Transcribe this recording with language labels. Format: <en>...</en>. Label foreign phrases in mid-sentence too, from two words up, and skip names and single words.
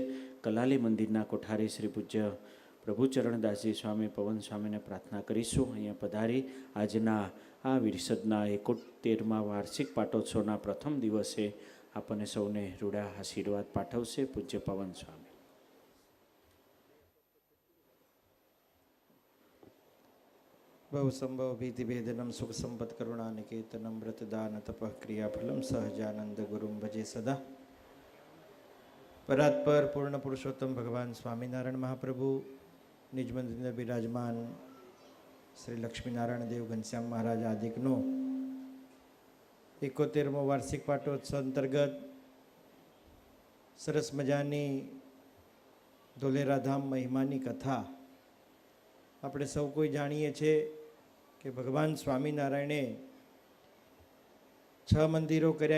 <gu>કલાલી મંદિરના કોઠારી શ્રી પૂજ્ય પ્રભુચરણદાસજી સ્વામી, પવન સ્વામીને પ્રાર્થના કરીશું અહીંયા પધારી આજના આ વિરસદના 71મા વાર્ષિક પાટોત્સવના પ્રથમ દિવસે આપણને સૌને રૂડા આશીર્વાદ પાઠવશે પૂજ્ય પવન સ્વામી.</gu> <sa>बहु संभव भीति भेदनम सुख संपत करुणा निकेतनम व्रतदान तपः क्रियाफलम सहजानंद गुरुम भजे सदा.</sa> <gu>પરાત્પર પૂર્ણ પુરુષોત્તમ ભગવાન સ્વામીનારાયણ મહાપ્રભુ નિજ મંદિર વિરાજમાન શ્રી લક્ષ્મીનારાયણ દેવ ઘનશ્યામ મહારાજ આદિકનો 71મો વાર્ષિક પાટોત્સવ અંતર્ગત સરસ મજાની ધોલેરાધામ મહિમાની કથા આપણે સૌ કોઈ જાણીએ છીએ કે ભગવાન સ્વામિનારાયણે 6 મંદિરો કર્યા.</gu>